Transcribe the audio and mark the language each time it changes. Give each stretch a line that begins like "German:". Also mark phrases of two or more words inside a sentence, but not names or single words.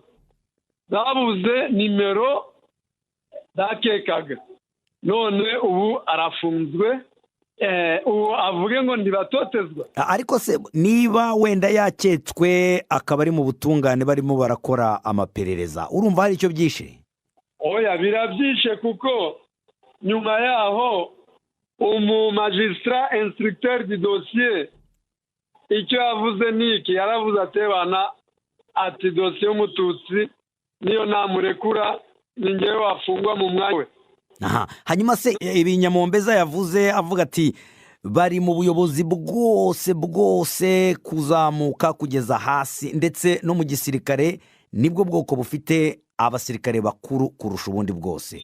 Kinyarwanda: Babuze nimero bakekaga, none ubu arafunzwe. Ubu avuge ngo ndibatotezwa. Ariko se niba wenda yaketswe akaba ari mu butungane barimo barakora amaperereza, urumva hari icyo byishe? Oya, birabyishe kuko nyuma yaho
French: magistrat instructeur du dossier
Kinyarwanda: icyo yavuze niki, yaravuze atebana ati dosiye y'umututsi niyo namurekura ni ngewe wafungwa mu mwanya we. Hanyuma se Nyamombeza yavuze avuga ati bari mu buyobozi bwose kuzamuka kugeza hasi, ndetse no mu gisirikare nibwo bwoko bufite abasirikare bakuru kurusha ubundi bwose.